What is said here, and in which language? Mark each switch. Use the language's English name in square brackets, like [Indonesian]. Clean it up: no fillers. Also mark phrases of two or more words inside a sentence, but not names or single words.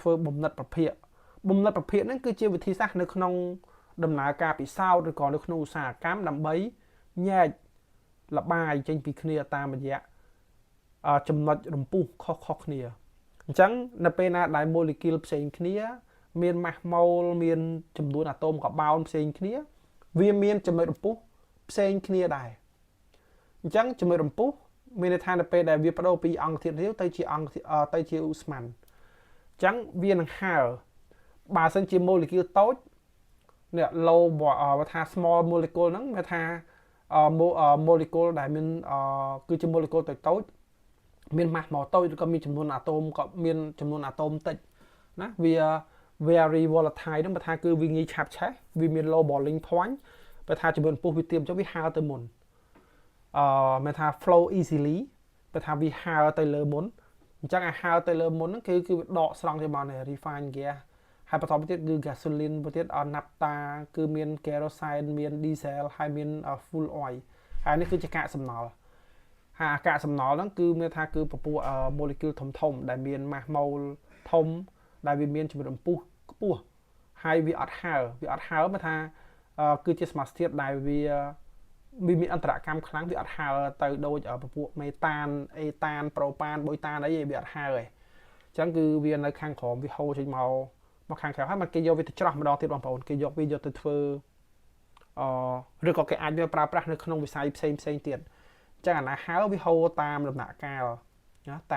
[Khmer] ធ្វើបំណិតប្រភេទហ្នឹងគឺជាវិធីសាស្ត្រនៅក្នុងដំណើរការពិសោធន៍ឬក៏នៅក្នុងឧស្សាហកម្មដើម្បីញែកលបាយចេញពីគ្នាតាមរយៈចំណុចរំពុះខុសៗគ្នាអញ្ចឹងនៅពេលណាដែល molecule ផ្សេងគ្នាមាន [English] mass mole [Khmer] មានចំនួនអាតូមកបោនផ្សេងគ្នាវាមានចំណុចរំ ពុះផ្សេងគ្នាដែរអញ្ចឹងចំណុចរំពុះមានន័យថានៅពេលដែលវាបដូរពីអង្គធាតុរាវទៅជាឧស្ម័នអញ្ចឹងវានឹងហើរបើសិនជា molecule តូចនេះ low ថា [English] small molecule [Khmer] ហ្នឹងវាថា molecule ដែលមានគឺជា molecule តូចមាន mass មកតូចឬក៏មានចំនួនអាតូមក៏មានចំនួ នអាតូមតិចណាវា [English] very volatile [Khmer] ហ្នឹងបើថាគឺវាងាយឆាប់ឆេះវាមាន [English] low boiling point [Khmer] បើថាចំនួនពុះវាទៀមចុះវាហើរទៅមុនមានថា [English] flow easily [Khmer] បើថាវាហើរទៅលើមុនអញ្ចឹងឲ្យហើរទៅលើមុ នហ្នឹងគឺវាដកស្រង់ទៅមក [English] refine gas [Khmer] ហើយបន្តទៀតគឺ gasoline បន្តទៀត naphtha គឺមាន kerosene មាន diesel ហើយមាន [English] fuel oil [Khmer] ហើយនេះគឺជាកាកសំណល់ហើយ អាកាសសំណល់ហ្នឹងគឺមានថាគឺពពួក molecule ធំដែលមាន [English] mass mole [Khmer] ធំដែលវាមានចំណុចរំពុះខ្ពស់ហើយវាអត់ ហើរមកថាគឺជាសមាសធាតុដែលវាមានអន្តរកម្មខ្លាំងវាអត់ហើរទៅដូចពពួកមេតានអេតានប្រូប៉ានបុយតានអីវាអត់ហើរទេអញ្ចឹងគឺវានៅខាងក្រោមវាហូរចេញមកខាងក្រៅហើយមកគេយកវាទៅច្រោះម្ដងទៀតបងប្អូនគេយកវាយកទៅធ្វើឬក៏គេអាចយកប្រើប្រាស់នៅក្នុងវិស័យផ្សេងទៀតអញ្ចឹងអាណាហើរវាហូរតាមដំណាក់កាលណា